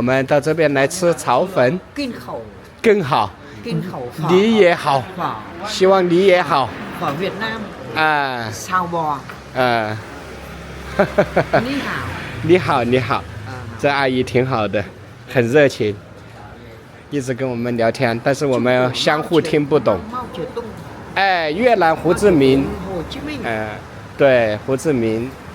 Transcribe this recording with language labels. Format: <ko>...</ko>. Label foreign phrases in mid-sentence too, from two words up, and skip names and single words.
<zh>们到这边来吃炒粉，更好，你也好，希望你也好。</zh> <vi>phở Việt Nam xào bò</vi> <zh>你好，你好，这阿姨挺好的，很热情，一直跟我们聊天，但是我们相互听不懂。越南胡志明，对，胡志明。</zh>